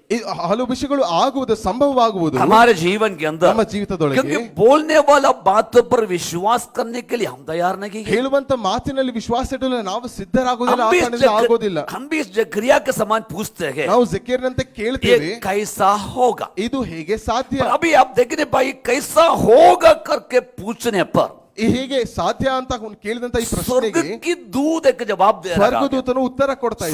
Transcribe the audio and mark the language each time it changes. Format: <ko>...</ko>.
<kn>ಈ ಹಲವು ವಿಷಯಗಳು ಆಗುವುದು, ಸಂಭವವಾಗುವುದು</kn> <hi>हमारे जीवन के अंदर,</hi> <kn>ನಮ್ಮ ಜೀವಿತದೊಳಗೆ.</kn> <hi>क्योंकि बोलने वाला बातों पर विश्वास करने के लिए हम तैयार नहीं है।</hi> <kn>ಹೇಳುವಂತ ಮಾತಿನಲ್ಲಿ ವಿಶ್ವಾಸ ಇಡಲು ನಾವು ಸಿದ್ಧರಾಗುವುದಿಲ್ಲ,</kn> <hi>हम भी</hi> <kn>ಆ ಕಾರಣದಿಂದ ಆಗೋದಿಲ್ಲ.</kn> <hi>इस जकरिया के समान पूछते हैं,</hi> <kn>ನಾವು ಜಕೇರ್ನಂತೆ ಕೇಳ್ತೇವೆ,</kn> <hi>ये कैसा होगा?</hi> <kn>ಇದು ಹೇಗೆ ಸಾಧ್ಯ?</kn> <hi>पर अभी आप देखने भाई कैसा होगा करके पूछने पर</hi> <kn>ಹೇಗೆ ಸಾಧ್ಯ ಅಂತ ಅವ್ನು ಕೇಳಿದಂತ ಈ</kn> <hi>स्वर्ग</hi> <kn>ಪ್ರಶ್ನೆಗೆ</kn> <hi>की दूत एक जवाब दे रहा है</hi> <kn>ಸ್ವರ್ಗದೂತನು ಉತ್ತರ ಕೊಡ್ತಾ ಇದ್ದಾನೆ.</kn>